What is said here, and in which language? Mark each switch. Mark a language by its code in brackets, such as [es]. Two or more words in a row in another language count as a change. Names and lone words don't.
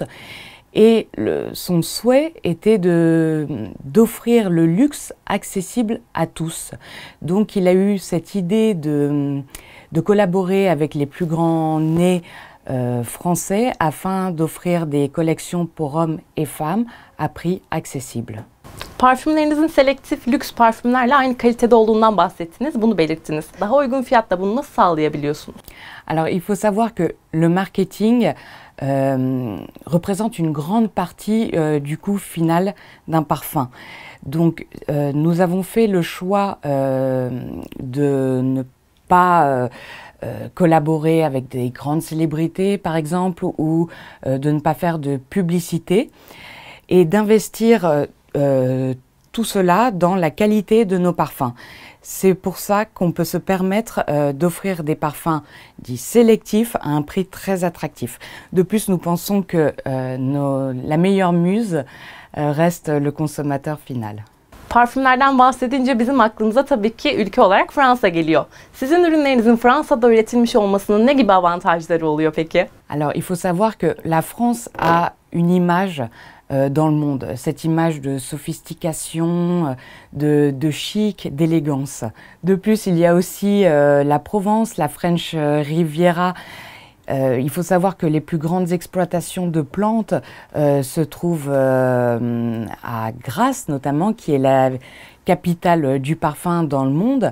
[fr] Et son souhait était d'offrir le luxe accessible à tous. Donc il a eu cette idée de collaborer avec les plus grands nez français afin d'offrir des collections pour hommes et femmes à prix accessible. [tr] Parfümlerinizin selektif lüks parfümlerle aynı kalitede olduğundan bahsettiniz, bunu belirttiniz. Daha uygun fiyatta bunu nasıl sağlayabiliyorsunuz? [fr] Alors il faut savoir que le marketing représente une grande partie du coût final d'un parfum. Donc nous avons fait le choix de ne pas collaborer avec des grandes célébrités par exemple ou de ne pas faire de publicité et d'investir tout cela dans la qualité de nos parfums. C'est pour ça qu'on peut se permettre d'offrir des parfums dits sélectifs à un prix très attractif. De plus, nous pensons que la meilleure muse reste le consommateur final. [tr] Parfümlerden bahsedince bizim aklımıza tabii ki ülke olarak Fransa geliyor. Sizin ürünlerinizin Fransa'da üretilmiş olmasının ne gibi avantajları oluyor peki? [fr] Alors, il faut savoir que la France a une image dans le monde, cette image de sophistication, de chic, d'élégance. De plus, il y a aussi la Provence, la French Riviera. Il faut savoir que les plus grandes exploitations de plantes se trouvent à Grasse notamment, qui est la capitale du parfum dans le monde.